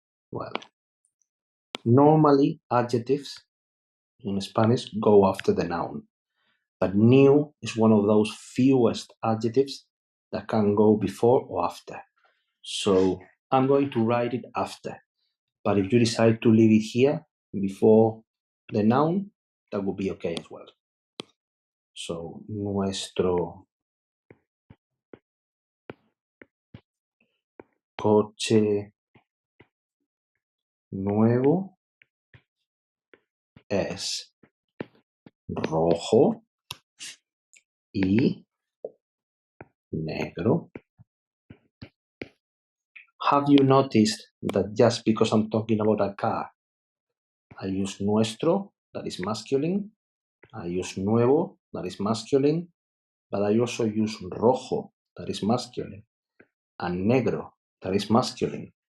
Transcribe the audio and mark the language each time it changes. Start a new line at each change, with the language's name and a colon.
English: Well, normally adjectives in Spanish go after the noun, but new is one of those fewest adjectives that can go before or after. So I'm going to write it after, but if you decide to leave it here before the noun, that would be okay as well.
Spanish: So, nuestro coche nuevo es rojo y negro.
English: Have you noticed that just because I'm talking about a car, I use nuestro, that is masculine, I use nuevo, that is masculine, but I also use rojo, that is masculine, and negro, that is masculine.